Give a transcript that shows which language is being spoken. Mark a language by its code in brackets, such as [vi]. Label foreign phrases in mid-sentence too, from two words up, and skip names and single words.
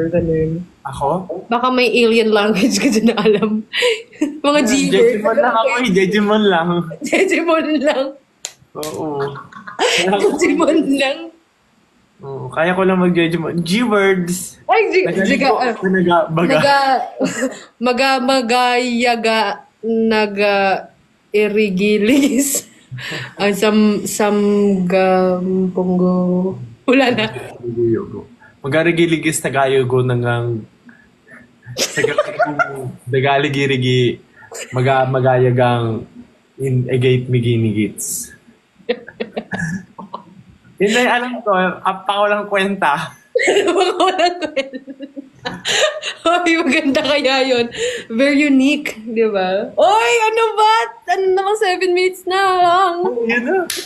[tl] Ganun. Ako? Baka may alien language ka dyan na alam. Mga G-words. Jejimon lang ako. Jejimon lang. Jejimon lang. Oo. Jejimon lang. Oo. Kaya ko lang mag-Jejimon. G-words. Ay, magayaga, irigilis. Samgampunggo. Wala na. Magarigiligis tagayogo nangang dagaligirigi magayagang in egate miginigits. Yun na yung alam ko, apa ko lang kwenta. Ay, maganda kaya yun. [en] Very unique, [tl] di ba? Oy, ano ba? Ano naman 7 minutes na lang? Yun na.